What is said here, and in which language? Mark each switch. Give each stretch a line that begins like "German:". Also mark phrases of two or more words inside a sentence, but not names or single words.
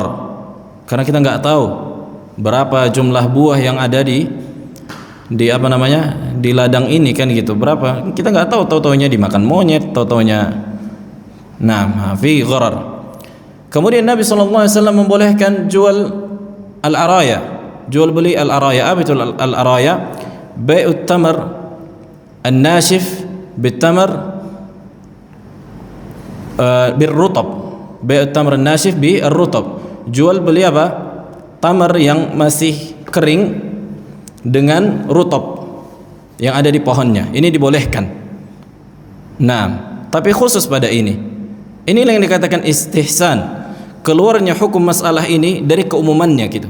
Indonesian: Karena kita nggak tahu berapa jumlah buah yang ada di apa namanya, di ladang ini, kan gitu. Berapa? Kita nggak tahu, taunya dimakan monyet, taunya. Nah,
Arabic: في غرر.
Indonesian: Kemudian Nabi SAW membolehkan jual al-araya, jual beli al-araya. Apa itu al-araya?
Arabic: بيع التمر الناشف بالتمر بالرطب. بيع التمر الناشف بالرطب.
Indonesian: Jual beli apa? Tamar yang masih kering dengan rutab yang ada di pohonnya. Ini dibolehkan. Nah, tapi khusus pada ini. Inilah yang dikatakan istihsan. Keluarnya hukum masalah ini dari keumumannya gitu.